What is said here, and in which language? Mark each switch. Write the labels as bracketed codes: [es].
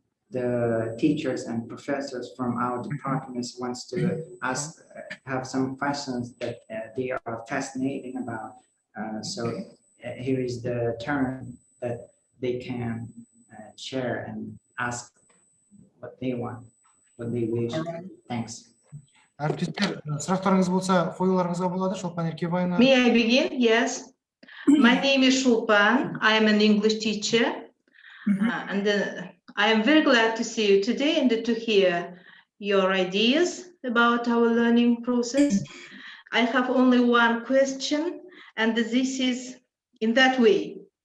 [en] The teachers and professors from our departments wants to ask, have some questions that they are fascinating about. So here is the turn that they can share and ask what they want, what they wish. Thanks. [kk] Әріптестер, сұрақтарыңыз болса, қоюларыңызға болады. Шолпан Еркебаевна. [en] May I begin? Yes. My name is Shulpan. I am an English teacher, and I am very glad to see you today and to hear your ideas about our learning process. I have only one question, and this is in that way.